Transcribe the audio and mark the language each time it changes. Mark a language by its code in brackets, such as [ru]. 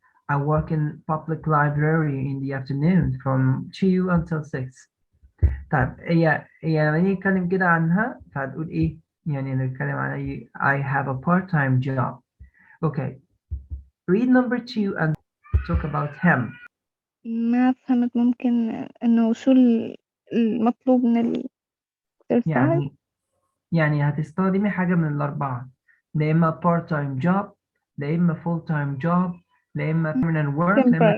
[en] I work in public library in the afternoon from 2 until 6. [ar] طيب, هي لما نيجي نتكلم كده عنها فهتقول ايه؟ يعني نتكلم عن [en] I have a part-time job. Okay. Read number 2 and talk about him. [ar] ما فهمت. ممكن إنه شو المطلوب من الإرسال؟ يعني هتستخدمي حاجة من الأربعة. لا إما part-time job، لا إما full-time job، لا إما permanent work، لا إما